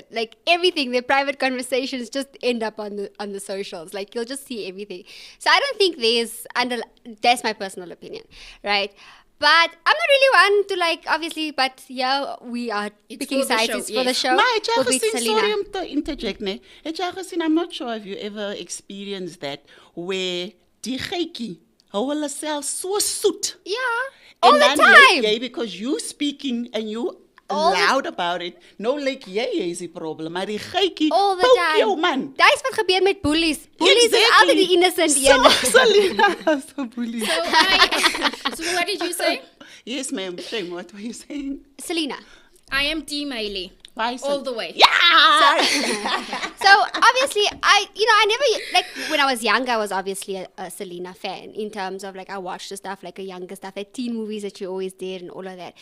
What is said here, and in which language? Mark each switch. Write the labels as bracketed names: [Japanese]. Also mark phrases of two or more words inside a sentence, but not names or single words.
[English] Like everything, their private conversations just end up on the socials. Like you'll just see everything. So I don't think that's my personal opinion, right? But I'm not really one to like, obviously, but yeah, we are It's picking for the sides. show, It's for the yes. show. Maar We'll pick sorry Selena. [Afrikaans] om te interject, ne? [English] I'm not sure if you ever experienced that where [Afrikaans] die geitjie hou hulle self so soet. [English] Yeah, all And the then like time. jy, because you speaking and you All the- loud about it, no like [Afrikaans] jy is die probleem, maar die geitjie [English] All the poke time. [Afrikaans] jou man. Dis wat gebeur met bullies. Bullies is altyd die innocent een. [English] So Selena, so bully. so what did you say? Yes, ma'am. Shame, what were you saying? Selena. I am Team Hailey. Why so? All the way. Yeah! So obviously, I never, like when I was young, I was obviously a Selena fan in terms of like I watched the stuff, like a younger stuff, like teen movies that she always did and all of that.